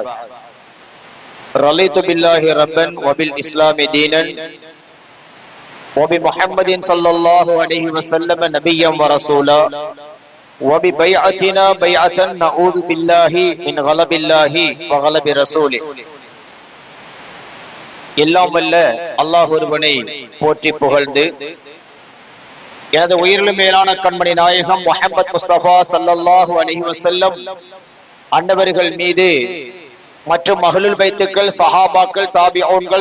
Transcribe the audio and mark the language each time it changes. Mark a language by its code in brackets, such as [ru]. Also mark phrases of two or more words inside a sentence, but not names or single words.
[ar] رضيت بالله ربا وبالإسلام دينا وبمحمد صلى الله عليه وسلم نبيا ورسولا وببيعتنا بيعة نعوذ بالله من غلب الله وغلب رسوله. [ta] எல்லாம் வல்ல அல்லாஹ் ஒருவனை போற்றி புகழ்ந்து எனது உயிரிலும் மேலான கண்மணி நாயகம் முஹம்மது முஸ்தபா [ar] صلى الله عليه وسلم [ta] அன்னவர்கள் மீது மற்றும் அஹ்லுல் பைத்துக்கள், சஹாபாக்கள், தாபிஊன்கள்,